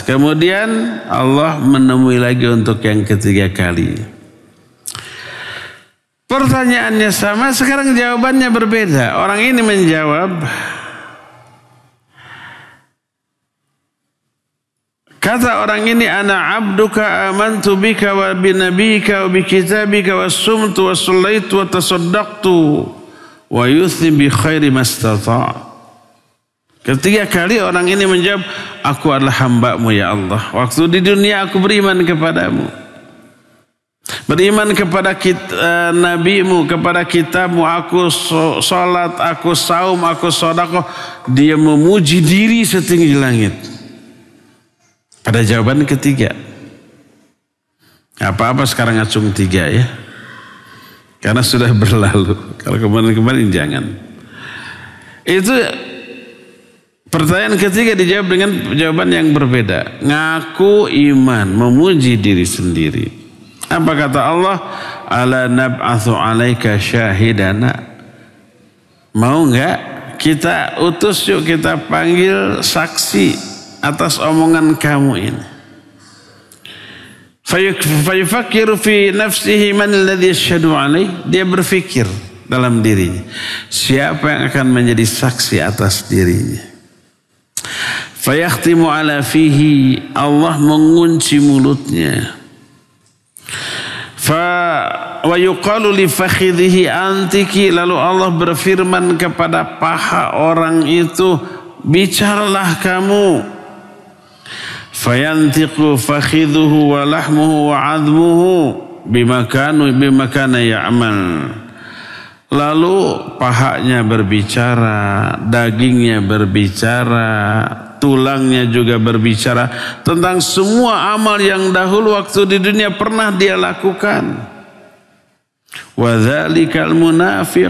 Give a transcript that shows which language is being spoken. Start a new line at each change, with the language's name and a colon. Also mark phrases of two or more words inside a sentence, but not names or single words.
Indonesian: Kemudian Allah menemui lagi untuk yang ketiga kali. Pertanyaannya sama, sekarang jawabannya berbeda. Orang ini menjawab, kata orang ini,
Arabic: أنا عبدك آمنت بك وبنبيك وبكتابك وصمت وصليت وتصدقت ويثني بخير ما استطاع'.
Indonesian: Ketiga kali orang ini menjawab, aku adalah hamba-Mu ya Allah. Waktu di dunia aku beriman kepadamu, beriman kepada Nabi-Mu, kepada kitab-Mu, aku sholat, aku saum, aku sedekah. Dia memuji diri setinggi langit. Pada jawaban ketiga. Apa-apa sekarang ngacung 3 ya. Karena sudah berlalu. Kalau kemarin-kemarin jangan. Itu Pertanyaan ketiga dijawab dengan jawaban yang berbeda. Ngaku iman, memuji diri sendiri. Apa kata Allah?
Arabic: ألا نبعث عليك شاهدا.
Indonesian: Mau enggak kita utus, yuk kita panggil saksi atas omongan kamu ini.
Arabic: فيفكر في نفسه من الذي يشهد عليه.
Indonesian: Dia berfikir dalam dirinya, siapa yang akan menjadi saksi atas dirinya.
Arabic: فيختم على فيه.
Indonesian: Allah mengunci mulutnya.
Arabic: ويقال لفخذه انطقي.
Indonesian: Lalu Allah berfirman kepada paha orang itu, bicaralah kamu.
Arabic: فينطق فخذه ولحمه وعظمه بما كان يعمل.
Indonesian: Lalu pahanya berbicara, dagingnya berbicara, tulangnya juga berbicara tentang semua amal yang dahulu waktu di dunia pernah dia lakukan.
Arabic: وذلك المنافق.